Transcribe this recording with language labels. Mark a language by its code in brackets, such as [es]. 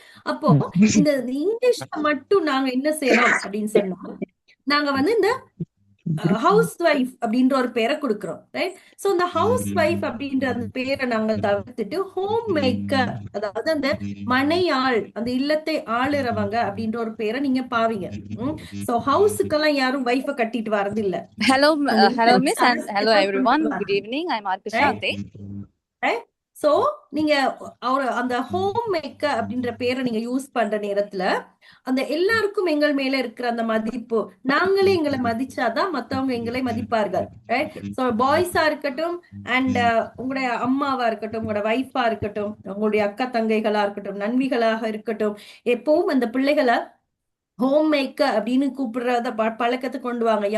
[ta] அப்போ இந்த இங்கிலீஷ்ல மட்டும் நாங்க என்ன செய்யறோம் அப்படின்னு சொன்னா, நாங்க வந்து இந்த ஹவுஸ் ஒய்ஃப் அப்படின்ற ஒரு பேரை கொடுக்கிறோம். ரைட். சோ இந்த ஹவுஸ் ஒய்ஃப் அப்படின்ற அந்த பேரை நாங்க தவிர்த்துட்டு ஹோம் மேக்கர், அதாவது அந்த மனையாள், அந்த இல்லத்தை ஆளுறவங்க அப்படின்ற ஒரு பேரை நீங்க பாவீங்க. சோ ஹவுஸுக்கெல்லாம் யாரும் வைஃபை கட்டிட்டு வரது இல்ல. [en] Hello, Miss, and hello everyone. Good evening. I'm Arkashanti. [ta] So நீங்க அந்த ஹோம் மேக்கர் அப்படின்ற பேரை நீங்க யூஸ் பண்ற நேரத்துல அந்த எல்லாருக்கும் எங்கள் மேல இருக்கிற அந்த மதிப்பு, நாங்களே எங்களை மதிச்சாதான் மத்தவங்க எங்களை மதிப்பார்கள். ரைட். சோ பாய்ஸா இருக்கட்டும் அண்ட் உங்களுடைய அம்மாவா இருக்கட்டும், உங்களோட வைஃபா இருக்கட்டும், உங்களுடைய அக்கா தங்கைகளா இருக்கட்டும், நண்பிகளாக இருக்கட்டும், எப்பவும் அந்த பிள்ளைகளை ஹோம் மேக்கர் அப்படின்னு கூப்பிடுறத பழக்கத்தை கொண்டு வாங்க.